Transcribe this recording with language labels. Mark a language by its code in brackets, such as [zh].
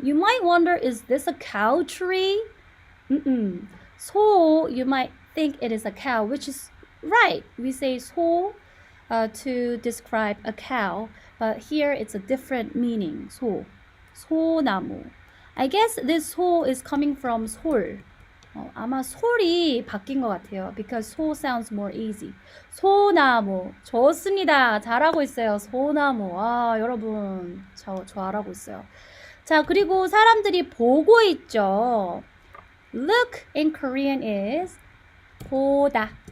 [en] You might wonder, is this a cow tree? 소, you might think it is a cow, which is right. We say 소 to describe a cow, but here it's a different meaning. [ko] 소나무. [en] I guess this 소 is coming from 솔. [ko] 아마 솔이 바뀐 것 같아요. [en] Because 소 sounds more easy. [ko] 소나무. 좋습니다. 잘하고 있어요. 소나무. 여러분. 저 잘하고 있어요. 자, 그리고 사람들이 보고 있죠. [en] Look in Korean is 보다.